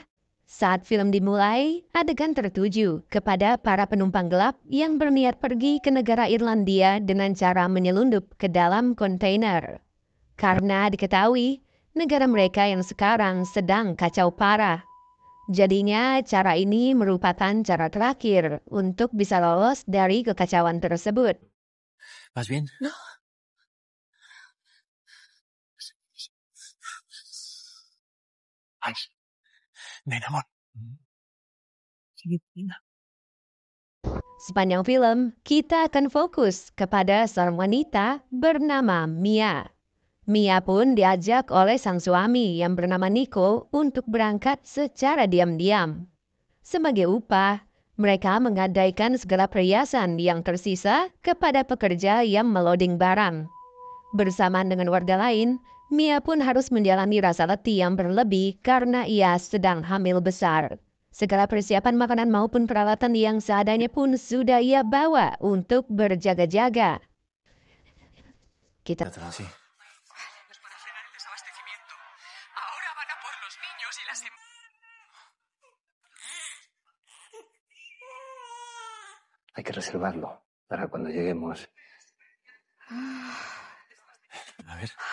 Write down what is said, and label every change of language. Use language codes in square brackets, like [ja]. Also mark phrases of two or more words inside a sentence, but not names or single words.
[id] Saat film dimulai, adegan tertuju kepada para penumpang gelap yang berniat pergi ke negara Irlandia dengan cara menyelundup ke dalam kontainer. Karena diketahui, negara mereka yang sekarang sedang kacau parah. Jadinya cara ini merupakan cara terakhir untuk bisa lolos dari kekacauan tersebut. [es] ¿Vas bien? No. Ay, ven, amor. [id] Sepanjang film, kita akan fokus kepada seorang wanita bernama Mia. Mia pun diajak oleh sang suami yang bernama Nico untuk berangkat secara diam-diam. Sebagai upah, mereka menggadaikan segala perhiasan yang tersisa kepada pekerja yang meloding barang. Bersamaan dengan warga lain, Mia pun harus menjalani rasa letih yang berlebih karena ia sedang hamil besar. Segala persiapan makanan maupun peralatan yang seadanya pun sudah ia bawa untuk berjaga-jaga. Kita [es] Sí. Nos van a frenar el desabastecimiento. Ahora van a por los niños y las... Hay que reservarlo para cuando lleguemos. A ver.